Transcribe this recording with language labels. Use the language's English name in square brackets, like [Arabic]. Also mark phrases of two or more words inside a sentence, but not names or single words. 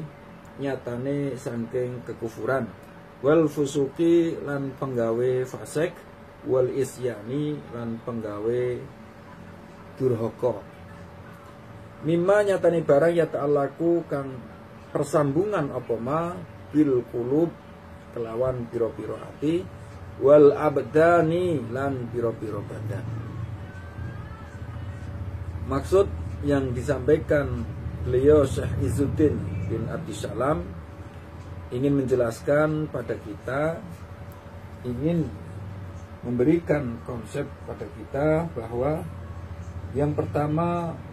[Javanese] nyatane saking kekufuran [Arabic] والفسوق [Javanese] lan penggawe fasik [Arabic] والعصيان [Javanese] lan penggawe durhaka mimma nyatane barang [Arabic] يتعلق [Javanese] kang persambungan apa [Arabic] ما بالقلوب [Javanese] kelawan piro-piro ati [Arabic] والأبدان [Javanese] lan piro-piro badan. [Indonesian] Maksud yang disampaikan beliau Syekh Izzuddin bin Abdissalam ingin menjelaskan pada kita, ingin memberikan konsep pada kita bahwa yang pertama